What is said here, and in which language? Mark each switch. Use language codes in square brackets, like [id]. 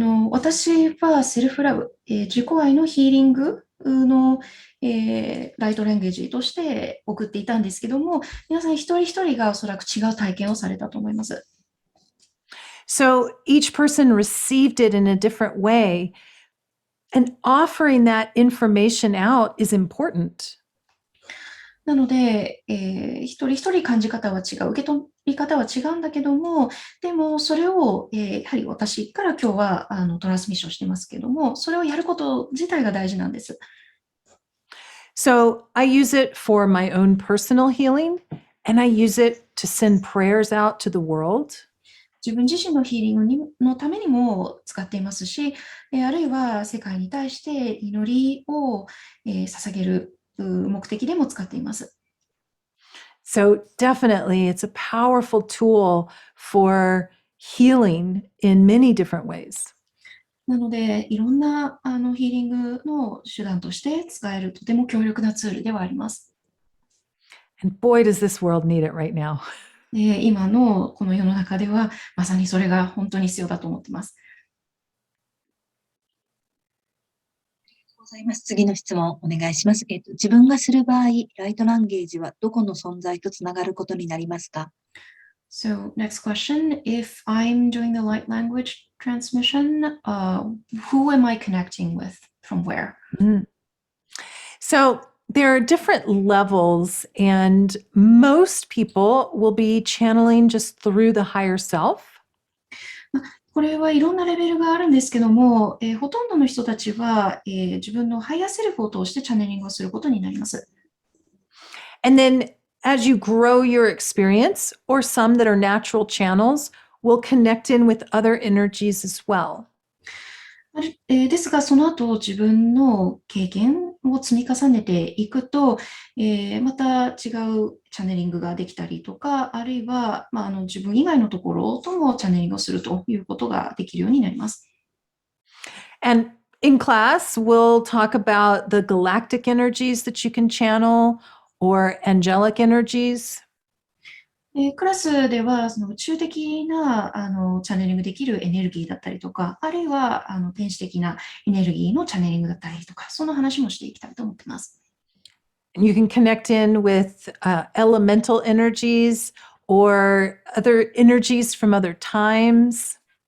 [ja] 私はセルフラブ、自己愛のヒーリングの、ライトランゲージとして送っていたんですけども、皆さん一人一人がおそらく違う体験をされたと思います。 [en] So each person received it in a different way, and offering that information out is important. [ja] なので、一人一人感じ方は違う、受け取り方は違うんだけども、でもそれを、やはり私から今日はトランスミッションしてますけども、それをやること自体が大事なんです。 [en] So I use it for my own personal healing, and I use it to send prayers out to the world. [ja] 自分自身のヒーリングのためにも使っていますし、あるいは世界に対して祈りを、捧げる目的でも使っています。 [en] So definitely it's a powerful tool for healing in many different ways. [ja] なので、いろんなヒーリングの手段として使えるとても強力なツールではあります。 [en] And boy, does this world need it right now. [ja] 今のこの世の中では、まさにそれが本当に必要だと思っています。次の質問お願いします。自分がする場合、ライトランゲージはどこの存在とつながることになりますか？ [en] So, next question. If I'm doing the light language transmission, who am I connecting with? From where? So there are different levels, and most people will be channeling just through the higher self. こ [ja] これはいろんなレベルがあるんですけども、ほとんどの人たちは、自分のハイヤーセルフを通してチャネリングをすることになります。 [en] And then as you grow your experience, or some that are natural channels, will connect in with other energies as well. [ja] ですが、その後自分の経験を積み重ねていくと、また違うチャネリングができたりとか、あるいは、自分以外のところともチャネリングをするということができるようになります。 [en] And in class, we'll talk about the galactic energies that you can channel or angelic energies. [ja] クラスではその宇宙的なチャネリングできるエネルギーだったりとか、あるいは天使的なエネルギーのチャネリングだったりとか、その話もしていきたいと思っています。 [en] And you can connect in with elemental energies or other energies from other times.